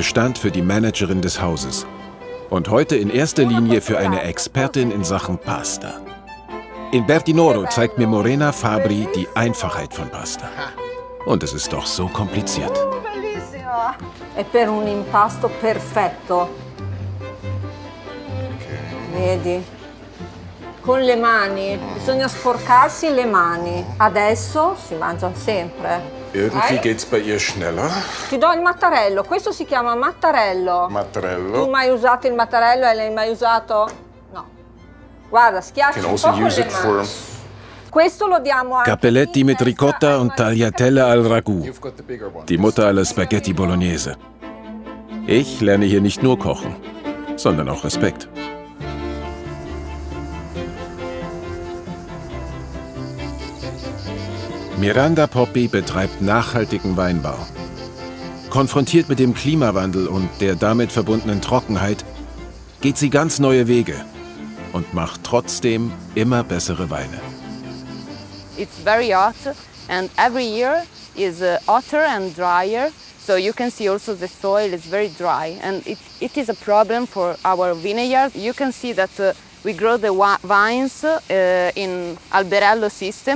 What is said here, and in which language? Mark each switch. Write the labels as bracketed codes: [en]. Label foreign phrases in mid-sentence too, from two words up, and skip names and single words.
[de] stand für die Managerin des Hauses. Und heute in erster Linie für eine Expertin in Sachen Pasta. In Bertinoro zeigt mir Morena Fabri die Einfachheit von Pasta. Und es ist doch so kompliziert. [it] Bellissimo! È per un impasto perfetto. Vedi? Con le mani, bisogna sporcarsi le mani. Adesso si mangia sempre. [de] Irgendwie geht's bei ihr schneller. [it] Ti do il mattarello, questo si chiama mattarello. Mattarello. Tu mai usato il mattarello e l'hai mai usato? No. Guarda, schiaccia un po' con le mani. Questo lo diamo anche. [de] Cappelletti mit Ricotta und Tagliatelle al Ragù. Die Mutter aller Spaghetti Bolognese. Ich lerne hier nicht nur kochen, sondern auch Respekt. Miranda Poppi betreibt nachhaltigen Weinbau. Konfrontiert mit dem Klimawandel und der damit verbundenen Trockenheit, geht sie ganz neue Wege und macht trotzdem immer bessere Weine. [en] It's very hot and every year is hotter and drier. So you can see also the soil is very dry and it is a problem for our vineyard. You can see that we grow the vines in alberello system.